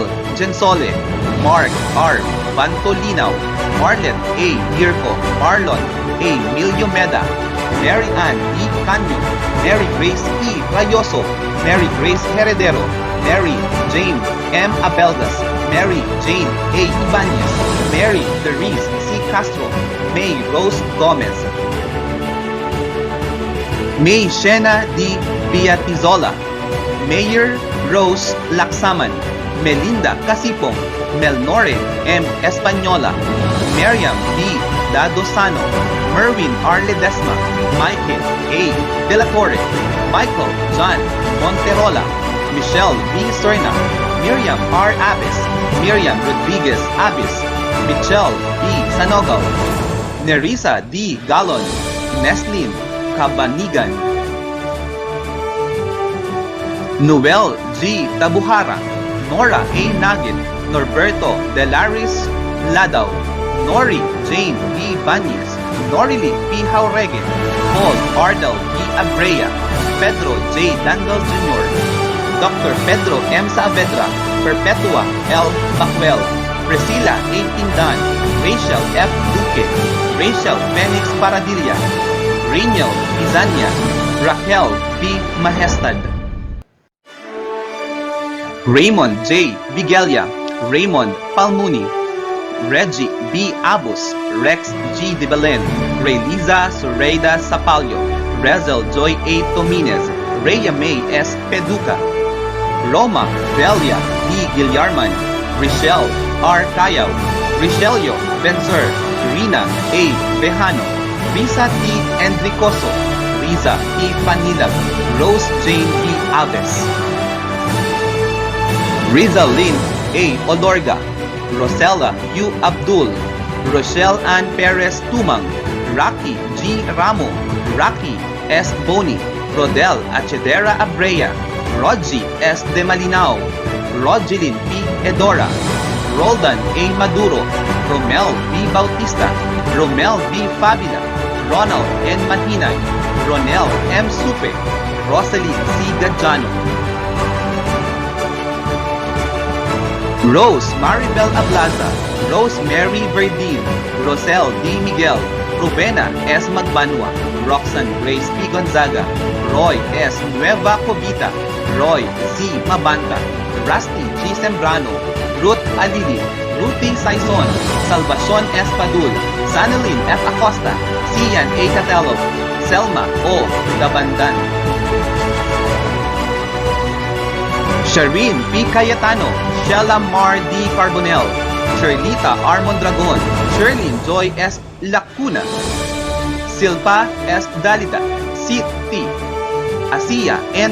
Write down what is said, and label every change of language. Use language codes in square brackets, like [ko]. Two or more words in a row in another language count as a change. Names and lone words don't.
[en] Gensole, Mark R. Bantolinaw, Marlet A. Irco, Marlon A. Miliomeda, Mary Ann E. Canyo, Mary Grace E. Rayoso, Mary Grace Heredero, Mary Jane M. Abelgas, Mary Jane A. Ibanez, Mary Therese C. Castro, May Rose Gomez, May Shena D. Piatizola, Mayor Rose Laksaman, Melinda Casipong, Melnore M. Española, Miriam B. Dadosano, Merwin R. Ledesma, Michael A. De la Torre, Michael John Monterola, Michelle B. Serna, Miriam R. Abis, Miriam Rodriguez Abis, Michelle B. Sanogal, Nerissa D. Galon, Neslin Cabanigan, Noel G. Tabuhara, Nora A. Nagin, Norberto Delaris Ladaw, Nori Jane B. Banyes, Norily P. Jauregui, Paul Ardel B. Abrea, Pedro J. Dandal Jr., Dr. Pedro M. Saavedra, Perpetua L. Bacuel, Priscilla A. Tindan, Rachel F. Duque, Rachel Phoenix Paradilla, Rainiel Izania, Raquel P. Mahestad, Raymond J. Bigelia, Raymond Palmuni, Reggie B. Abus, Rex G. De Belen, Rayliza Soreida Sapalio, Rezel Joy A. Tominez, Rhea May S. Peduca, Roma Delia D. Guillarman, Richelle R. Cayao, Richelio Benzer, Rina A. Bejano, Risa T. Enricoso, Riza E. Panilag, Rose Jane B. Aves, Rizalyn A. Olorga, Rosella U. Abdul, Rochelle Ann Perez Tumang, Rocky G. Ramo, Rocky S. Boni, Rodel Achedera Abrea, Rodgy S. De Malinao, Rodgelin P. Edora, Roldan A. Maduro, Romel B. Bautista, Romel B. Fabina, Ronald N. Mahinay, Ronel M. Supe, Rosalie C. Gadjano, Rose Maribel Ablaza, Rosemary Verdin, Rosel D. Miguel, Rubena S. Magbanwa, Roxanne Grace P. Gonzaga, Roy S. Nueva Covita, Roy C. Mabanta, Rusty G. Sembrano, Ruth Alili, Ruthie Saison, Salvacion S. Padul, Sanalyn F. Acosta, Sian A. Catelo, Selma O. Dabandan, Shireen P. Cayetano, Shella Mar D. Carbonel, Sherlita R. Mondragon, Sherlyn Joy S. Lacuna, Silpa S. Dalida, Siti, Asia N.